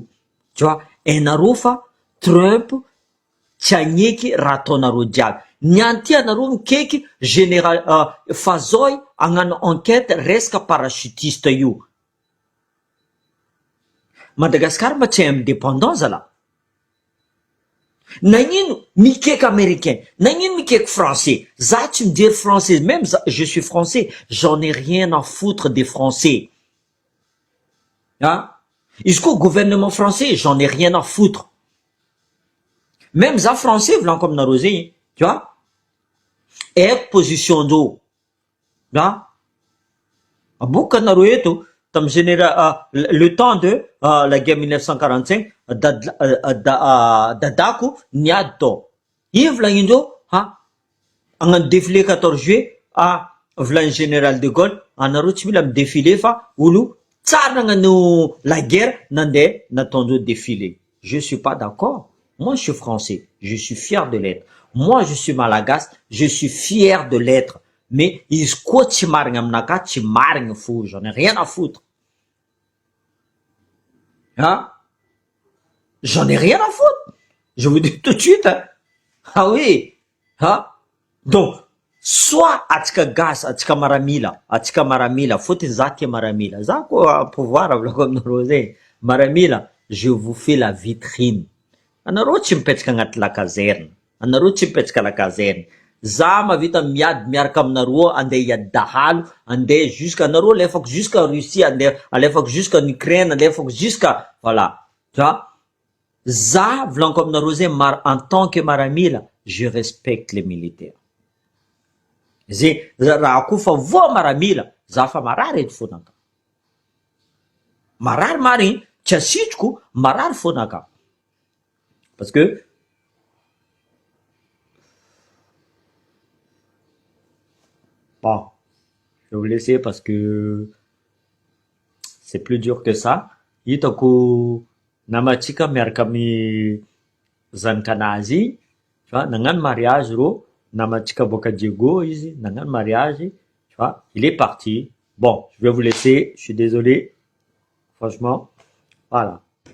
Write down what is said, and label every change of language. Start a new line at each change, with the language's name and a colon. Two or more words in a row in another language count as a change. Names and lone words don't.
French: Tu vois,
Malagasy: enareo fa Trump tsy agneky raha ataonareo jiaby. Niany ty anareo mikeky général Fazoy agnano enquête resaka parachutiste io. Madagascar mba tsy indépendant zala. Nagnino mikeka américain, nagnino mikeka français. Za tsy mijery
French: français, même je suis français, j'en ai rien à foutre des français.
Malagasy: Izy koa
French: gouvernement français, j'en ai rien à foutre.
Malagasy: Même za français volaniko aminareo zegny,
French: tu vois,
Malagasy: aiko position ndreo. Aboaka anareo eto tamy
French: le temps de la guerre
Malagasy: 1945, dadako niady tao. Ino volagnindreo? Agnano défilé 14 juillet, volagny général de Gaulle, anareo tsy mila midéfilé fa olo tsara nagnano
French: la guerre
Malagasy: nandeha nataondreo défilé.
French: Je suis pas d'accord. Moi je suis français, je suis fier de l'être. Moi je suis malagasy, je suis fier de l'être.
Malagasy: Mais izy koa tsy marigny aminaka, tsy marigny fou,
French: j'en ai rien à foutre. J'en ai rien à foutre. Je vous dis tout de suite. Ah oui.
Malagasy: Donc, soit atsika gasy, atsika maramila, fotony za tia maramila. Za koa pouvoir avolako aminareo zegny. Maramila,
French: je vous fais la vitrine.
Malagasy: Anareo tsy mipetraka agnaty
French: la caserne.
Malagasy: Anareo tsy mipetraka
French: la caserne.
Malagasy: Za mavita miady miaraka aminareo andeha hiady dahalo, andeha jusqu'à anareo alefako jusqu'à Russie, alefako jusqu'à Ukraine, alefako
French: jusqu'à voilà. Tu vois?
Malagasy: Za volaniko aminareo zegny
French: en tant que maramila, je respecte les militaires.
Malagasy: Zay raha koa fa voa maramila, za fa marary eto fonaka. Marary marigny, tsy asitroko, marary fonaka.
French: Parce que bon, je vais vous laisser parce que c'est plus dur que ça.
Malagasy: Hitako namatsika miaraka amin'ny zanakanazy,
French: tu vois,
Malagasy: nagnano mariage ro, namatsika boka Diego izy, nagnano mariage,
French: tu vois, il est parti. Bon, je vais vous laisser, je suis désolé. Franchement, voilà.